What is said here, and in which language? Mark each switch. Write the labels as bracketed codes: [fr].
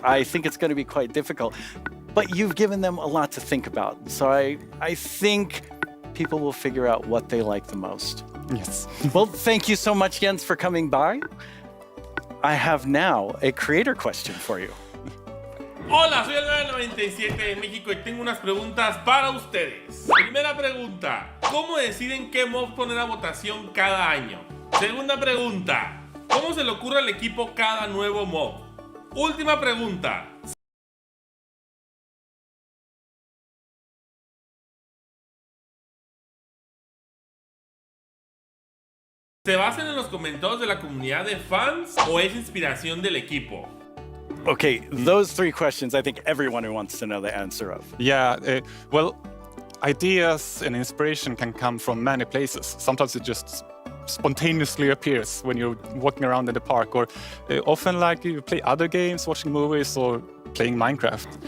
[en] I think it's going to be quite difficult, but you've given them a lot to think about. So I think people will figure out what they like the most. Yes. Well, thank you so much, Jens, for coming by. I have now a creator question for you. [es] Hola, soy el 997 de México y tengo unas preguntas para ustedes. Primera pregunta, ¿cómo deciden qué mob poner a votación cada año? Segunda pregunta, ¿cómo se le ocurre al equipo cada nuevo mob? Última pregunta. ¿Se basan en los comentarios de la comunidad de fans o es inspiración del equipo? [en] Okay, those 3 questions I think everyone wants to know the answer of. Yeah, well, ideas and inspiration can come from many places. Sometimes it just spontaneously appears when you're walking around in the park, or often you play other games, watching movies, or playing Minecraft.